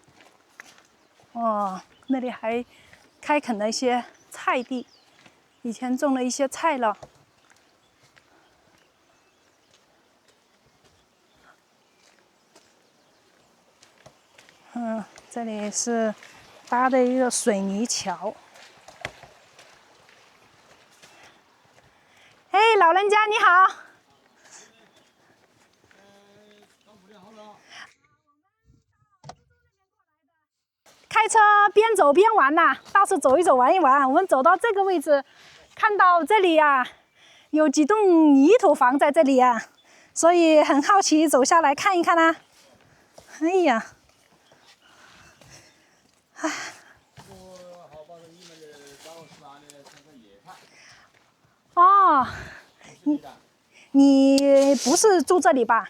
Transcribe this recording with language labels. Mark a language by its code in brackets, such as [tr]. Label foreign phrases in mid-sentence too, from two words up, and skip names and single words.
[zh] 哦，那裡還開墾了一些菜地，以前種了一些菜了。這裡是搭的一個水泥橋。哎，老人家你好。開車邊走邊玩吶，到處走一走玩一玩。我們走到這個位置，看到這裡啊，有幾棟泥土房在這裡啊， 所以很好奇，走下來看一看啊。哎呀，哎。哦，你不是住這裡吧？